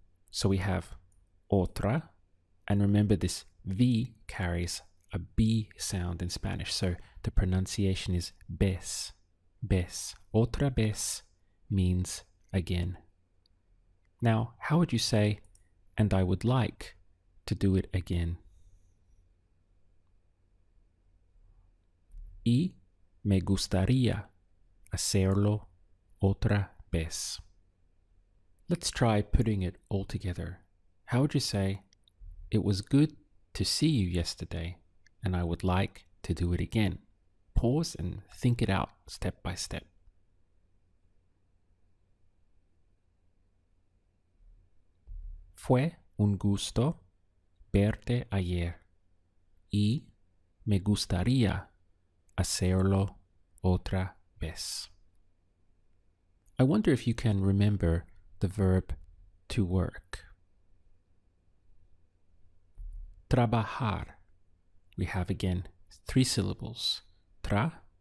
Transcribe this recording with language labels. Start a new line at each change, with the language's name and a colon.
English: So we have otra, and remember this V carries a B sound in Spanish, so the pronunciation is vez, vez. Otra vez means again. Now, how would you say, and I would like to do it again?
Spanish: Y me gustaría hacerlo otra vez.
English: Let's try putting it all together. How would you say, it was good to see you yesterday, and I would like to do it again? Pause and think it out step by step.
Spanish: Fue un gusto verte ayer y me gustaría hacerlo otra vez.
English: I wonder if you can remember the verb to work. Trabajar. We have again 3 syllables. Trabajar.